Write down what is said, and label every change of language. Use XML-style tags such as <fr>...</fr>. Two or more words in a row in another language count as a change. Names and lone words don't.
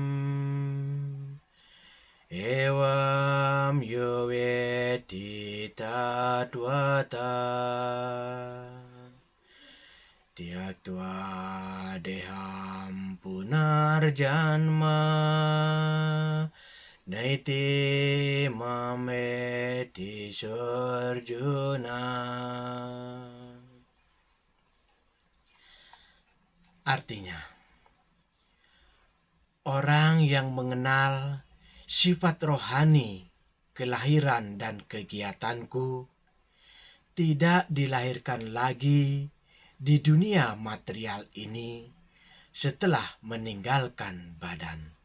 <sa>evam yuveti tatvata Tyaktva deham punarjanma naiti mameti sarjuna.</sa> <id>Artinya, orang yang mengenal sifat rohani, kelahiran dan kegiatanku tidak dilahirkan lagi di dunia material ini setelah meninggalkan badan,</id>